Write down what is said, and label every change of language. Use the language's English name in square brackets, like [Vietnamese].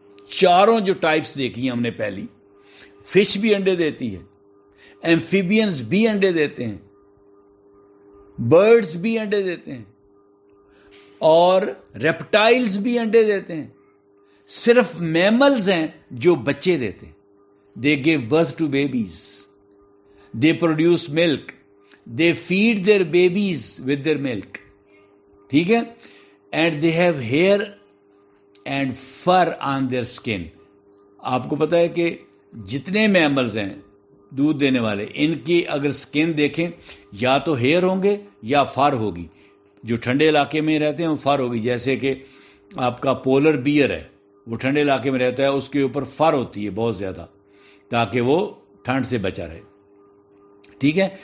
[Urdu] چاروں جو ٹائپس دیکھی ہم نے پہلی, فش بھی انڈے دیتی ہے, ایمفیبینز بھی انڈے دیتے ہیں, برڈز بھی انڈے دیتے ہیں, اور ریپٹائلز بھی انڈے دیتے ہیں. صرف میملز ہیں جو بچے دیتے ہیں. [English] They give birth to babies, they produce milk, they feed their babies with their milk, ٹھیک ہے. And they have hair and fur on their skin. [Urdu] آپ کو پتا ہے کہ جتنے میملز ہیں دودھ دینے والے, ان کی اگر اسکن دیکھیں یا تو ہیئر ہوں گے یا فر ہوگی. جو ٹھنڈے علاقے میں رہتے ہیں وہ فر ہوگی, جیسے کہ آپ کا پولر بیئر ہے, وہ ٹھنڈے علاقے میں رہتا ہے, اس کے اوپر فر ہوتی ہے بہت زیادہ تاکہ وہ ٹھنڈ سے بچا رہے, ٹھیک ہے.